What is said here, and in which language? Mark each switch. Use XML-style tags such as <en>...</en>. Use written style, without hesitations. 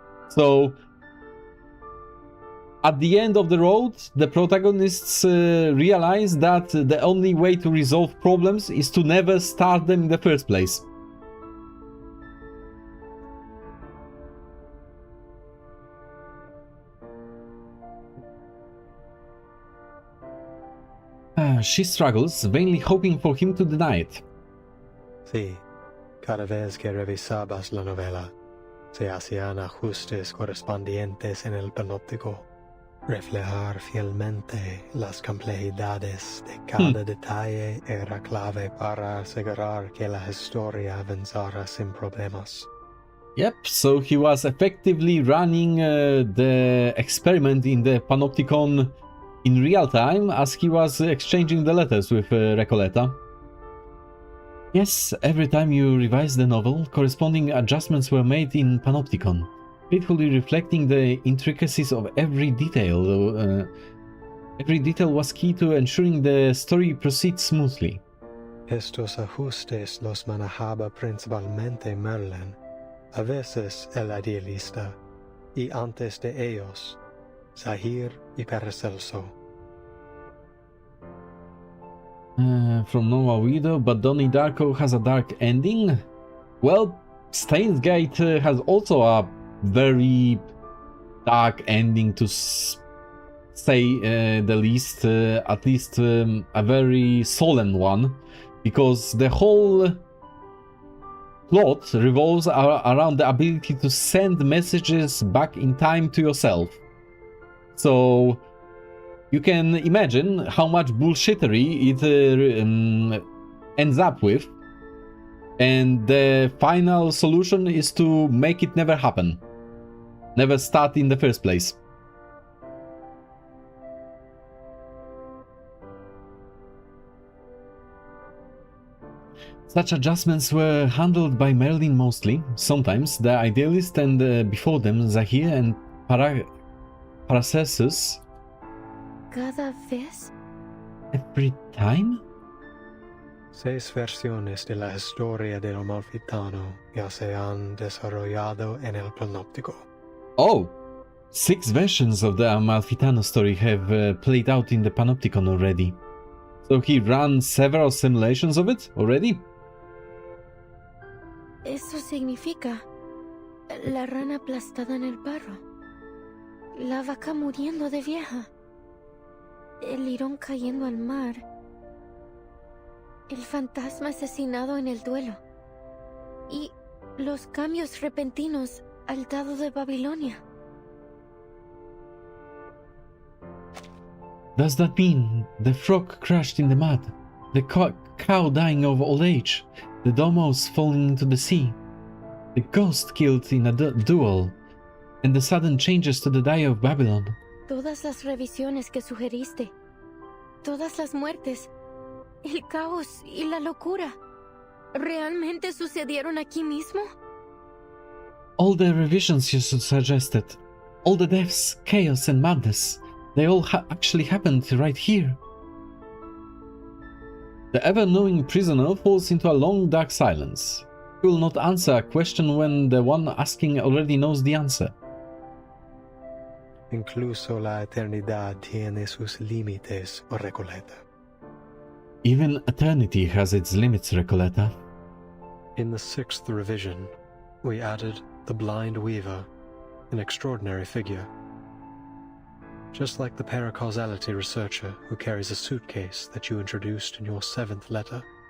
<en>So, at the end of the road, the protagonists realize that the only way to resolve problems is to never start them in the first place. She struggles, vainly hoping for him to deny it.</en> <es>Sí, cada vez que revisabas la novela, se hacían ajustes correspondientes en el panóptico. Reflejar fielmente las complejidades de cada detalle era clave para asegurar que la historia avanzara sin problemas.</es> <en>Yep, so he was effectively running the experiment in the Panopticon in real time as he was exchanging the letters with Recoleta. Yes, every time you revised the novel, corresponding adjustments were made in Panopticon, faithfully reflecting the intricacies of every detail. Every detail was key to ensuring the story proceeds smoothly.</en> <es>Estos ajustes los manejaba principalmente Merlin, a veces el idealista, y antes de ellos, Zahir y Paracelso.</es> <en>From Nova Widow, but Donnie Darko has a dark ending? Well, Steins Gate has also a very dark ending, to say the least, at least a very solemn one, because the whole plot revolves around the ability to send messages back in time to yourself. So you can imagine how much bullshittery it ends up with, and the final solution is to make it never happen. Never start in the first place. Such adjustments were handled by Merlin mostly, sometimes the idealist, and before them Zahir and Paracelsus.</en> <es>¿Cada vez?</es> <en>Every time?</en> <es>6 versiones de la historia del Amalfitano ya se han desarrollado en el panóptico.</es> <en>Oh! 6 versions of the Amalfitano story have played out in the Panopticon already. So he ran several simulations of it already?</en> <es>Eso significa la rana aplastada en el barro, la vaca muriendo de vieja, el lirón cayendo al mar, el fantasma asesinado en el duelo y los cambios repentinos al dado de Babilonia.</es> <en>Does that mean the frog crashed in the mud, the cow dying of old age, the domos falling into the sea, the ghost killed in a duel, and the sudden changes to the Day of Babylon?</en> <es>Todas las revisiones que sugeriste, todas las muertes, el caos y la locura, ¿realmente sucedieron aquí mismo?</es> <en>All the revisions you suggested, all the deaths, chaos and madness, they all actually happened right here. The ever-knowing prisoner falls into a long dark silence. He will not answer a question when the one asking already knows the answer.</en> <es>Incluso la eternidad tiene sus límites, Recoleta.</es> <en>Even eternity has its limits, Recoleta. In the 6th revision, we added the Blind Weaver, an extraordinary figure. Just like the paracausality researcher who carries a suitcase that you introduced in your 7th letter.</en>